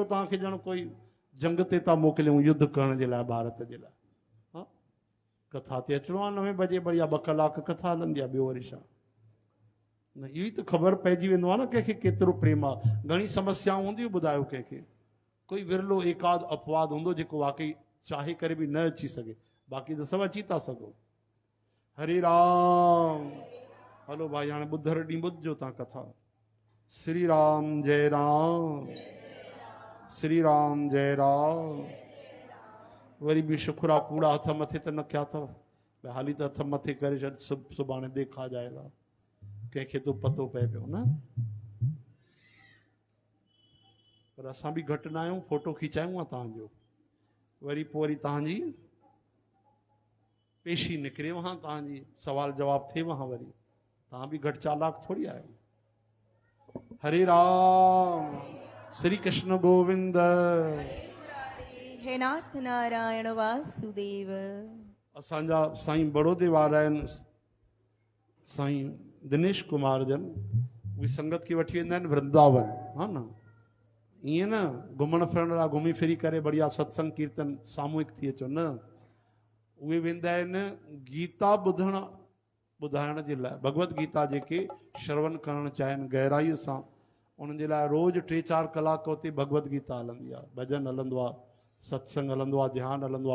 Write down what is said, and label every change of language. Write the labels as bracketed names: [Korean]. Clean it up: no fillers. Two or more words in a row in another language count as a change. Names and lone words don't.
[Sindhi] तव्हांखे ॼण कोई जंग ते था मोकिलियूं युद्ध करण जे लाइ भारत जे लाइ हा कथा ते अचिणो आहे 9 बजे बढ़िया 2 कलाक कथा हलंदी आहे ॿियो वरी छा न इहो ई त ख़बर पइजी वेंदो आहे न कंहिंखे केतिरो प्रेम आहे घणी समस्याऊं हूंदियूं ॿुधायो कंहिंखे कोई विरलो एकाध अपवाद हूंदो जेको वाकई चाहे करे बि न अची सघे बाक़ी त सभु अची था सघो हरे राम हलो भाई हाणे ॿुधर ॾींहुं ॿुधजो तव्हां कथा श्री राम जय राम श्री राम जय राम वरी बि शुक्र आहे कूड़ा हथ मथे त न कया अथव भई हाली त हथ मथे करे छॾ सुभाणे [Hindi] देखा जाएगा [Sindhi] कंहिंखे तो पतो पए पियो न पर असां बि घटि न आहियूं फोटो खिचायूं आहे तव्हांजो वरी पोइ वरी तव्हांजी पेशी निकिरेव हा तव्हांजी सवाल जवाब थिएव हा वरी तव्हां बि घटि चालाक थोरी आहियो हरे राम श्री कृष्ण गोविंद। हे नाथ नारायण वासुदेव। असांजा साईं बड़ौदे वारा आहिनि साईं दिनेश कुमार जन, उहे संगत खे वठी वेंदा आहिनि वृंदावन, हा न ईअं न घुमण फिरण लाइ घुमी फिरी करे बढ़िया सत्संग कीर्तन सामूहिक थी अचो, न उहे वेंदा आहिनि गीता ॿुधाइण जे लाइ, भगवत गीता जेके श्रवण करणु चाहिनि गहराईअ सां, उन्हनि जे लाइ रोज़ 3-4 कलाक उते भगवत गीता हलंदी आहे, भॼन हलंदो आहे, सत्संग हलंदो आहे, ध्यानु हलंदो आहे।